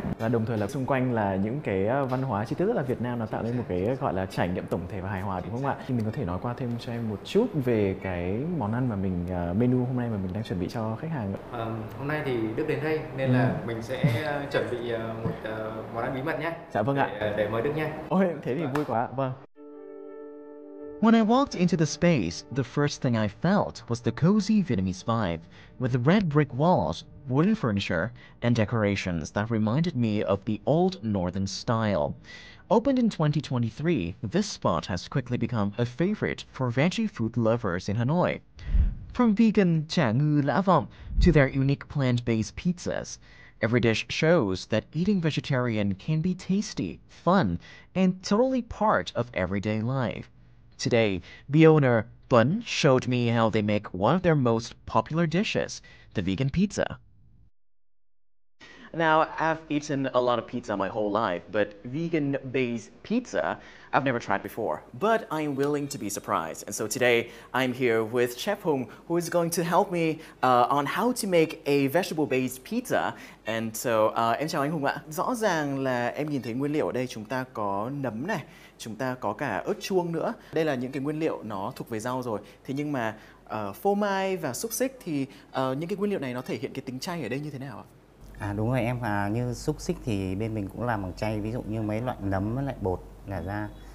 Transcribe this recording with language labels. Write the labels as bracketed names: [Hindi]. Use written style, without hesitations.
[Vietnamese] Và đồng thời là xung quanh là những cái văn hóa chi tiết rất là Việt Nam, nó tạo nên một cái gọi là trải nghiệm tổng thể và hài hòa, đúng không ạ? Thì mình có thể nói qua thêm cho em một chút về cái món ăn mà mình menu hôm nay mà mình đang chuẩn bị cho khách hàng. Hôm nay thì Đức đến đây nên là mình sẽ chuẩn bị một món ăn bí mật nhé. Dạ vâng ạ. Để mời Đức nhé. Ôi, thế thì vui quá. Vâng. [English] When I walked into the space, the first thing I felt was the cozy Vietnamese vibe, with the red brick walls, wooden furniture, and decorations that reminded me of the old northern style. Opened in 2023, this spot has quickly become a favorite for veggie food lovers in Hanoi. From vegan chả ngư lã vọng to their unique plant-based pizzas, every dish shows that eating vegetarian can be tasty, fun, and totally part of everyday life. Today, the owner, Thuần, showed me how they make one of their most popular dishes, the vegan pizza. Now, I've eaten a lot of pizza my whole life, but vegan-based pizza I've never tried before. But I'm willing to be surprised. And so today, I'm here with Chef Hùng, who is going to help me on how to make a vegetable-based pizza. And so, [Vietnamese] em chào anh Hùng ạ. Rõ ràng là em nhìn thấy nguyên liệu ở đây, chúng ta có nấm này, chúng ta có cả ớt chuông nữa. Đây là những cái nguyên liệu nó thuộc về rau rồi. Thế nhưng mà phô mai và xúc xích thì những cái nguyên liệu này nó thể hiện cái tính chay ở đây như thế nào ạ? Đúng rồi em, như xúc xích thì bên mình cũng làm bằng chay, ví dụ như mấy loại nấm với lại bột là ra.